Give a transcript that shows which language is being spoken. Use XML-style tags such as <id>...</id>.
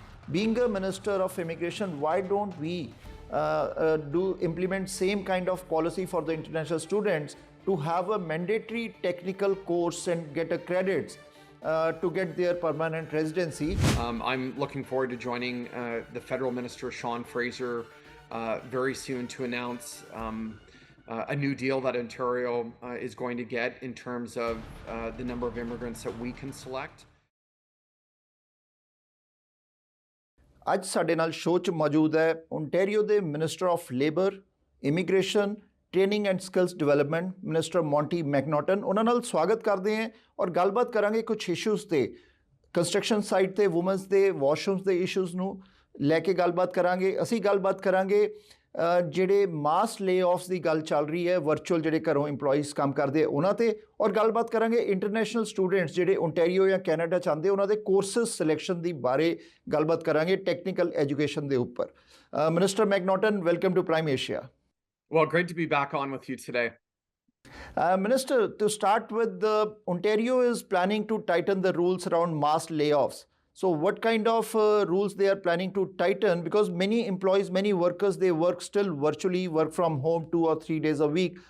<en>Being a Minister of Immigration, why don't we implement same kind of policy for the international students to have a mandatory technical course and get a credits to get their permanent residency? I'm looking forward to joining the Federal Minister, Sean Fraser, very soon to announce a new deal that Ontario is going to get in terms of the number of immigrants that we can select.</en> <pa>ਅੱਜ ਸਾਡੇ ਨਾਲ show 'ਚ ਮੌਜੂਦ ਹੈ Ontario ਦੇ minister of labour, immigration, training and skills development minister Monty ਮੈਕਨੋਟਨ। ਉਹਨਾਂ ਨਾਲ ਸਵਾਗਤ ਕਰਦੇ ਹਾਂ ਔਰ ਗੱਲਬਾਤ ਕਰਾਂਗੇ ਕੁਝ ਇਸ਼ੂਜ਼ ਤੇ, ਕੰਸਟਰਕਸ਼ਨ ਸਾਈਟ ਤੇ ਵੂਮਨਸ ਦੇ ਵਾਸ਼ਰੂਮਸ ਦੇ ਇਸ਼ੂਜ਼ ਨੂੰ ਲੈ ਕੇ ਗੱਲਬਾਤ ਕਰਾਂਗੇ। ਅਸੀਂ ਗੱਲਬਾਤ ਕਰਾਂਗੇ ਜਿਹੜੇ ਮਾਸ ਲੇਆਫਸ ਦੀ ਗੱਲ ਚੱਲ ਰਹੀ ਹੈ, ਵਰਚੁਅਲ ਜਿਹੜੇ ਘਰੋਂ ਇੰਪਲੋਈਜ਼ ਕੰਮ ਕਰਦੇ ਉਹਨਾਂ ਤੇ, ਔਰ ਗੱਲਬਾਤ ਕਰਾਂਗੇ ਇੰਟਰਨੈਸ਼ਨਲ ਸਟੂਡੈਂਟਸ ਜਿਹੜੇ ਓਨਟਾਰੀਓ ਜਾਂ ਕੈਨੇਡਾ ਚਾਹੁੰਦੇ ਉਹਨਾਂ ਦੇ ਕੋਰਸਿਸ ਸਿਲੈਕਸ਼ਨ ਦੀ ਬਾਰੇ ਗੱਲਬਾਤ ਕਰਾਂਗੇ, ਟੈਕਨੀਕਲ ਐਜੂਕੇਸ਼ਨ ਦੇ ਉੱਪਰ।</pa> <en>Minister McNaughton, welcome to Prime Asia. Well, great to be back on with you today. Minister, to start with, Ontario is planning to tighten the rules around mass layoffs. So what kind of rules they are planning to tighten? Because many employees, many workers, they work still virtually, work from home 2 or 3 days a week.</en>